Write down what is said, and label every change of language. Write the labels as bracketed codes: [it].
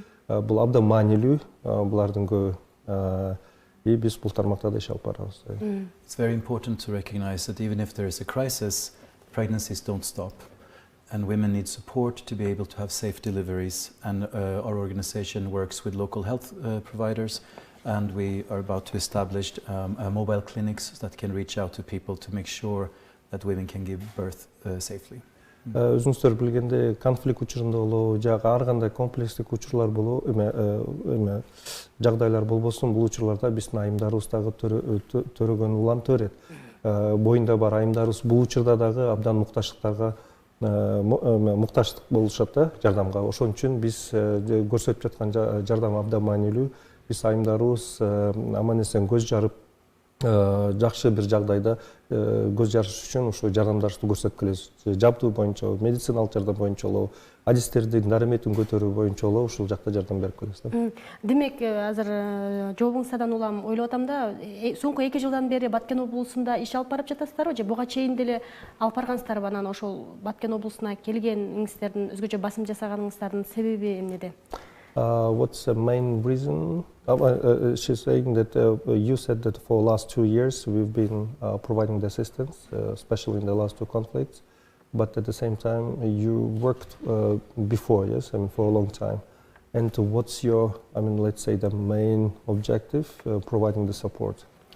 [ky] Бул абдан маанилүү, булардын көбү биз бул тармакта да иш алып барабыз. [en] It's very important to recognize that even if there is a crisis, pregnancies don't stop. And women need support to be able to have safe deliveries. And our organization works with local health providers, and we are about to establish mobile clinics that can reach out to people to make sure that women can give birth safely. [ky] Өзүңүздөр билгендей, конфликт учурунда болобу, жагы ар кандай комплекстик учурлар болобу, эме жагдайлар болбосун, бул учурларда биздин айымдарыбыз дагы төрөгөн улан төрөт. Боюнда бар айымдарыбыз бул учурда дагы абдан мукташтыктарга мукташтык болушат да жардамга. Ошон үчүн биз көрсөтүп жаткан жардам абдан маанилүү. Биз айымдарыбыз аман эсен көз жарып, жакшы бир жагдайда көз жарыш үчүн ушу жардамдарды көрсөтүп келебиз. Жабдуу боюнча, медициналык жардам боюнча болобу, адистердин дарыметин көтөрүү боюнча болобу, ушул жакта жардам берип келебиз да. Демек, азыр жообуңуздан улам ойлоп атам да, соңку 2 жылдан бери Баткен облусунда иш алып барып жатасыздарбы же буга чейин деле алып баргансыздарбы? Анан ошол Баткен облусуна келгениңиздердин, өзгөчө басым жасаганыңыздардын себеби эмнеде? [en] What's the main reason? She's saying that you said that for the last 2 years we've been providing the assistance, especially in the last 2 conflicts. But at the same time, you worked before, yes, I mean, for a long time. And what's your, I mean, let's say the main objective, providing the support?